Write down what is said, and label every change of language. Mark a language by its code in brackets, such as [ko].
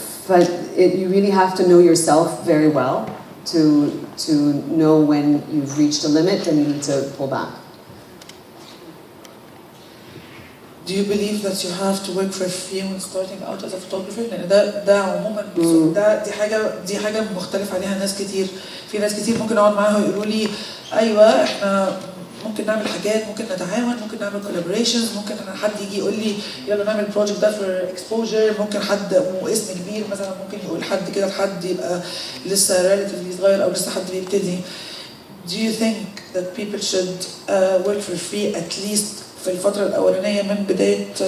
[en] But you really have to know yourself very well to know when you've reached a limit and you need to pull back. Do you believe that you have to work for free when starting out as a photographer؟ [ar] لأن ده عموما دي حاجة مختلف عليها ناس كتير. في ناس كتير ممكن أقعد معاها ويقولوا لي أيوة إحنا ممكن نعمل حاجات، ممكن نتعاون، ممكن نعمل collaborations، ممكن حد يجي يقول لي يلا نعمل project ده [en] for exposure، [ar] ممكن حد اسم كبير مثلا ممكن يقول حد كده لحد يبقى لسه relatively صغير أو لسه حد بيبتدي. [en] Do you think that people should work for free at least [ar] في الفترة الأولانية من بداية